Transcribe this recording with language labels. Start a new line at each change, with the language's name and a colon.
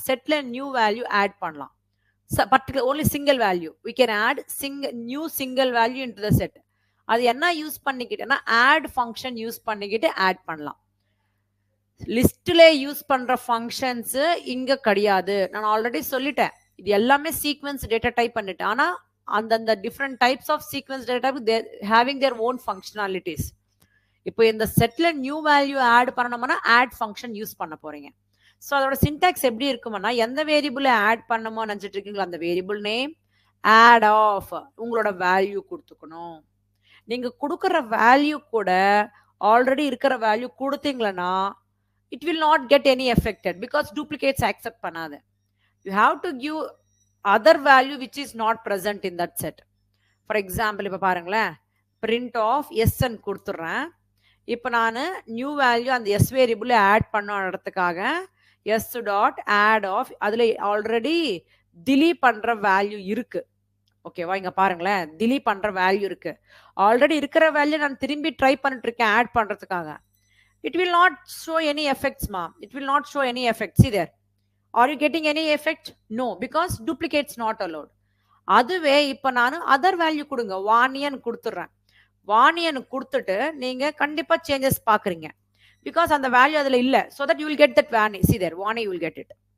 Tamil: Setல new value add பண்ணலாம்.
English: particular only single value we can add new single value into the set.
Tamil: அது என்ன use பண்ணிக்கிட்டேன்னா add function use பண்ணிக்கிட்டு add பண்ணலாம். லிஸ்ட்ல use பண்ற functions இங்க கிடையாது. நான் ஆல்ரெடி சொல்லிட்டேன், இது எல்லாமே சீக்வென்ஸ் டேட்டா டைப் பண்ணிட்டேன்.
English: ஆனா அந்தந்த different types of sequence data type having their own functionalities.
Tamil: இப்போ இந்த செட்ல நியூ வேல்யூ ஆட் பண்ணணும்னா ஆட் ஃபங்க்ஷன் யூஸ் பண்ண போறீங்க. ஸோ அதோட சின்டாக்ஸ் எப்படி இருக்கும்னா, எந்த வேரியபிள் ஆட் பண்ணணுமோ நினைச்சிட்டு இருக்கீங்களோ அந்த வேரியபிள் நேம் ஆட் ஆஃப் உங்களோட வேல்யூ கொடுத்துக்கணும். நீங்க கொடுக்குற வேல்யூ கூட ஆல்ரெடி இருக்கிற வேல்யூ கொடுத்தீங்களா
English: it will not get any affected because duplicates accept
Tamil: பண்ணாது.
English: You have to give other value which is not present in that set. For example,
Tamil: இப்ப பாருங்களேன், print of s ன்னு கொடுத்துறேன். இப்போ நான் நியூ வேல்யூ அந்த s வேரியபிள் ஆட் பண்ணுறதுக்காக s dot out of அதுல ஆல்ரெடி delete பண்ற வேல்யூ இருக்கு. ஓகேவா, இங்க பாருங்களேன், delete பண்ற வேல்யூ இருக்கு. ஆல்ரெடி இருக்கிற வேல்யூ நான் திரும்பி ட்ரை பண்ணிட்டு இருக்கேன் ஆட் பண்றதுக்காக.
English: It will not show any effects, ma. It will not show any effects. See there. Are you getting any effect? No, because duplicates not allowed.
Tamil: அதுவே இப்ப நான் அதர் வேல்யூ கொடுங்க, வாணியன் கொடுத்துறேன். வாணியன் கொடுத்துட்டு நீங்க கண்டிப்பா சேஞ்சஸ் பாக்குறீங்க. Because அந்த வேல்யூ அதுல இல்ல.
English: So that you will get that Vani. See there, Vani you will get it.